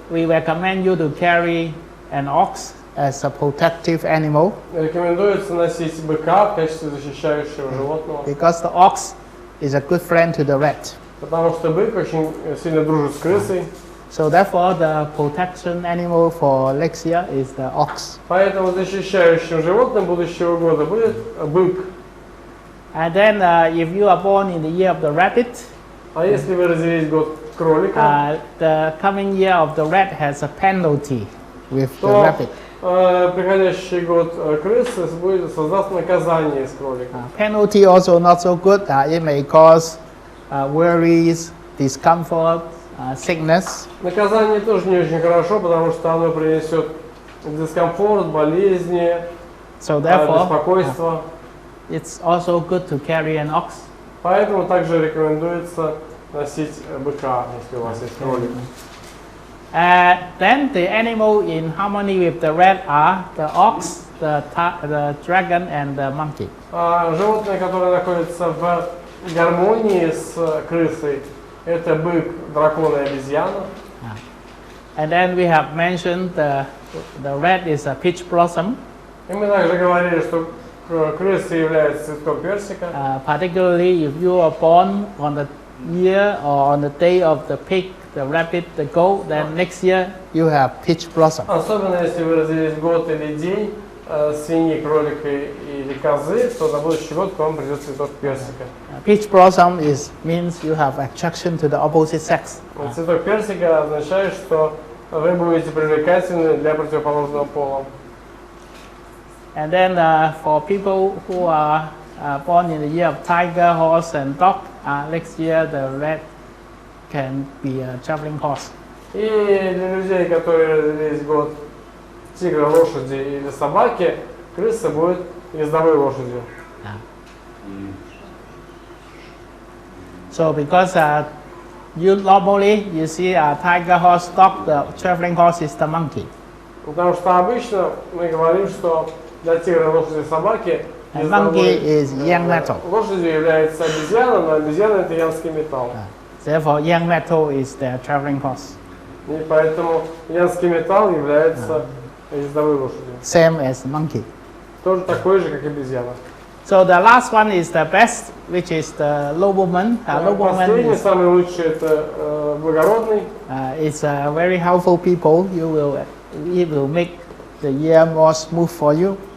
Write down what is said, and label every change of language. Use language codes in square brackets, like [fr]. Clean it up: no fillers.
[en] we recommend you to carry an ox as a protective animal, [ru] рекомендуется носить быка в качестве защищающего животного, [en] because the ox is a good friend to the rat. [ru] потому что бык очень сильно дружит с крысой. [en] So therefore, the protection animal for next year is the ox. [ru] Поэтому защищающим животным будущего года будет бык. [en] And then, if you are born in the year of the rabbit, [ru] А если вы родились год кролика, [en] the coming year of the rat has a penalty with the [ru] то [en] rabbit. [ru] приходящий год крысы будет создаст наказание с кролика. [en] Penalty also not so good. It may cause worries, discomfort, sickness. [ru] Наказание тоже не очень хорошо, потому что оно принесет дискомфорт, болезни, [en] So therefore, [ru] беспокойство. [en] it's also good to carry an ox. [ru] Поэтому также рекомендуется носить быка, если у вас есть кролик. [en] Then the animal in harmony with the rat are the ox, the dragon, and the monkey. [ru] Животные, которые находятся в гармонии с крысой, это бык, дракон и обезьяна. [en] And then we have mentioned the rat is a peach blossom. [ru] И мы также говорили, что крыса является цветком персика. [en] Particularly if you are born on the year or on the day of the pig, the rabbit, the goat, then next year you have peach blossom. [ru] Особенно если вы родились год или день свиньи, кролика или козы, то на будущий год к вам придет цветок персика. [en] Peach blossom means you have attraction to the opposite sex. [ru] Цветок персика означает, что вы будете привлекательны для противоположного пола. [en] And then for people who are born in the year of tiger, horse, and dog, next year the rat can be a traveling horse. [ru] И для людей, которые родились год тигра, лошади или собаки, крыса будет ездовой лошадью. [en] So because you normally you see a tiger, horse, dog, the traveling horse is the monkey. [ru] Потому что обычно мы говорим, что для тигра, лошади и собаки [en] monkey is yang metal. [ru] лошадью является обезьяна, но обезьяна это янский металл. [en] Therefore, yang metal is the traveling horse. [ru] И поэтому янский металл является ездовой лошадью. [en] Same as monkey. [ru] Тоже такой же, как обезьяна. [en] So the last one is the best, which is the nobleman. Nobleman [ru] Последний, [en] is, [ru] самый лучший, это благородный. [en] it's very helpful people. It will make the year more smooth for you.